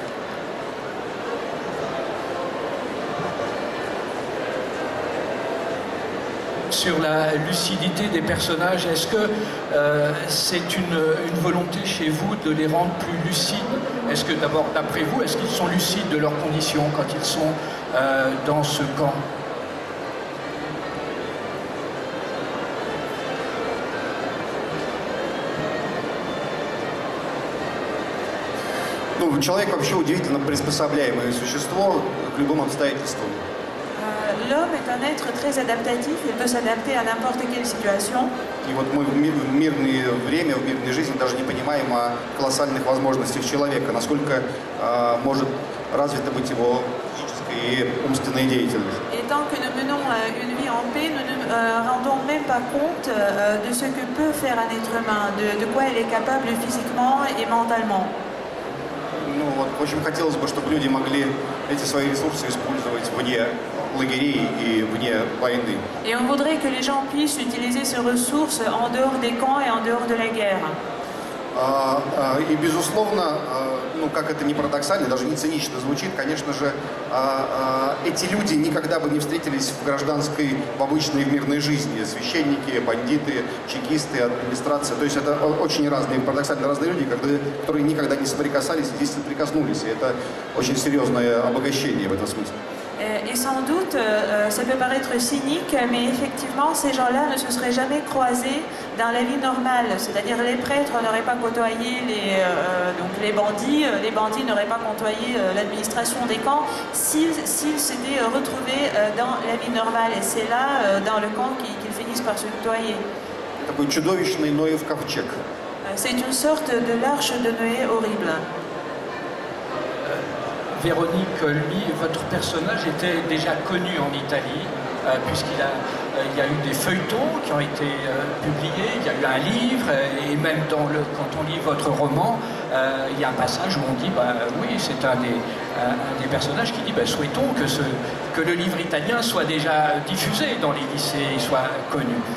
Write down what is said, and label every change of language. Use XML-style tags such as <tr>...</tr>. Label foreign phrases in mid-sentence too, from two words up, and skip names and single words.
<fr>Sur la lucidité des personnages, est-ce que c'est une volonté chez vous de les rendre plus lucides? Est-ce que d'abord, d'après vous, est-ce qu'ils sont lucides de leurs conditions quand ils sont dans ce camp?</fr> <ru>Ну, человек вообще удивительно приспособляемое существо к любым обстоятельствам.</ru> <fr>L'homme est un être très adaptatif, il peut s'adapter à n'importe quelle situation.</fr> <ru>И вот мы в мирное время, в мирной жизни даже не понимаем о колоссальных возможностях человека, насколько может развита быть его физическая и умственная деятельность.</ru> <fr>Et tant que nous menons une vie en paix, nous ne rendons même pas compte de ce que peut faire un être humain, de quoi il est capable physiquement et mentalement.</fr> <ru>ну, вот, очень хотелось бы, чтобы люди могли эти свои ресурсы использовать вне лагерей и вне войны.</ru> <fr>Et on voudrait que les gens puissent utiliser ces ressources en dehors des camps et en dehors de la guerre.</fr> <ru>И, безусловно, ну, как это ни парадоксально, даже не цинично звучит, конечно же, эти люди никогда бы не встретились в гражданской, в обычной, в мирной жизни. Священники, бандиты, чекисты, администрация. То есть это очень разные, парадоксально разные люди, которые никогда не соприкасались, здесь соприкоснулись. И это очень серьезное обогащение в этом смысле.</ru> <fr>Et sans doute, ça peut paraître cynique, mais effectivement, ces gens-là ne se seraient jamais croisés dans la vie normale. C'est-à-dire les prêtres n'auraient pas côtoyé les bandits n'auraient pas côtoyé l'administration des camps s'ils s'étaient retrouvés dans la vie normale. Et c'est là, dans le camp, qu'ils finissent par se côtoyer.</fr> <ru>Такой чудовищный Ноев ковчег.</ru> <fr>C'est une sorte de l'arche de Noé horrible. Véronique, lui, votre personnage était déjà connu en Italie, puisqu'il y a eu des feuilletons qui ont été publiés, il y a eu un livre, et même quand on lit votre roman, il y a un passage où on dit, oui, c'est un des personnages qui dit, souhaitons que le livre italien soit déjà diffusé dans les lycées et soit connu.</fr>